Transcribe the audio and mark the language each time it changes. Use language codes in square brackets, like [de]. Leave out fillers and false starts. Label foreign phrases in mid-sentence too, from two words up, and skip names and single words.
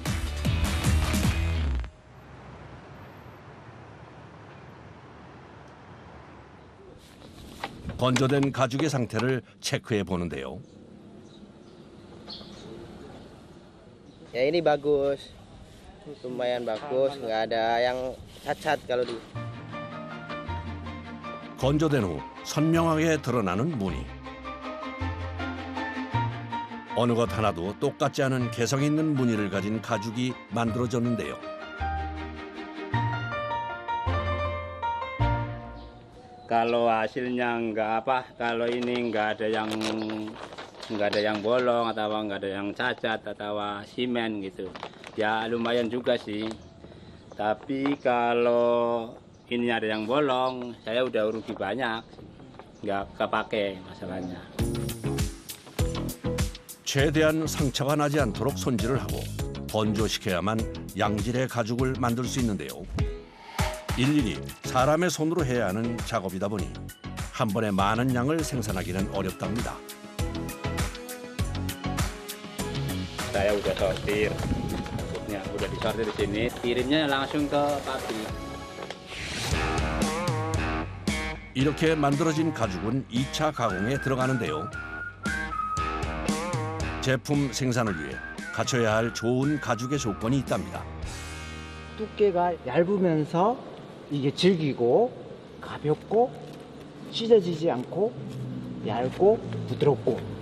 [ko] 건조된 가죽의 상태를 체크해 보는데요. [id] Ya ini bagus, lumayan bagus, nggak ada yang cacat kalau di. [ko] 건조된 후 선명하게 드러나는 무늬. 어느 것 하나도 똑같지 않은 개성 있는 무늬를 가진 가죽이 만들어졌는데요. [id] Kalau hasilnya kalau ini nggak ada yang bolong atau nggak ada yang cacat atau simen gitu, ya lumayan juga sih. Tapi kalau ini ada yang bolong, saya udah rugi banyak, nggak kepake masalahnya. [ko] 최대한 상처가 나지 않도록 손질을 하고 건조시켜야만 양질의 가죽을 만들 수 있는데요. 일일이 사람의 손으로 해야 하는 작업이다 보니 한 번에 많은 양을 생산하기는 어렵답니다. [id] Saya udah sortir, maksudnya udah disortir di sini, kirimnya langsung ke pabrik. [ko] 이렇게 만들어진 가죽은 2차 가공에 들어가는데요. 제품 생산을 위해 갖춰야 할 좋은 가죽의 조건이 있답니다. 두께가 얇으면서 이게 질기고 가볍고 찢어지지 않고 얇고 부드럽고.